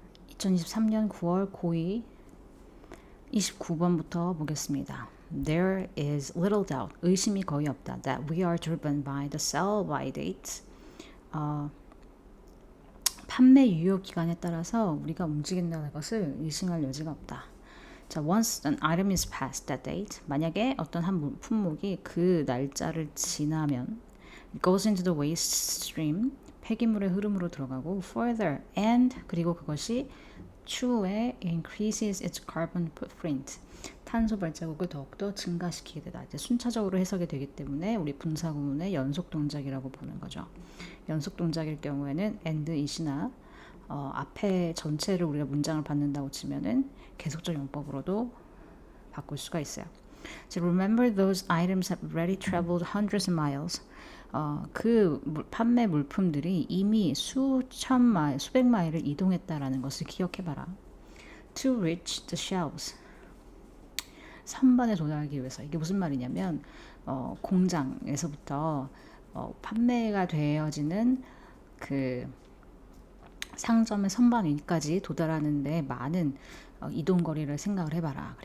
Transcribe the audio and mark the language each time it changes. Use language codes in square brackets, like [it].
[ko] 2023년 9월 고2 29번부터 보겠습니다. [en] There is little doubt, [ko] 의심이 거의 없다, [en] that we are driven by the sell-by date. [ko] 판매 유효 기간에 따라서 우리가 움직인다는 것을 의심할 여지가 없다. 자, [en] once an item is past that date, [ko] 만약에 어떤 한 품목이 그 날짜를 지나면 [en] it goes into the waste stream, [ko] 폐기물의 흐름으로 들어가고 [en] further and [ko] 그리고 그것이 추후에 [en] increases its carbon footprint, [ko] 탄소 발자국을 더욱더 증가시키게 되다. 이제 순차적으로 해석이 되기 때문에 우리 분사 구문의 연속 동작이라고 보는 거죠. 연속 동작일 경우에는 and it이나 앞에 전체를 우리가 문장을 받는다고 치면은 계속적 용법으로도 바꿀 수가 있어요. [en] So remember those items have already traveled hundreds of miles. [ko] 그 판매 물품들이 이미 수천 마일, 수백 마일을 이동했다라는 것을 기억해봐라. [en] To reach the shelves. [ko] 선반에 도달하기 위해서. 이게 무슨 말이냐면 공장에서부터 판매가 되어지는 그 상점의 선반 위까지 도달하는데 많은 이동 거리를 생각을 해봐라.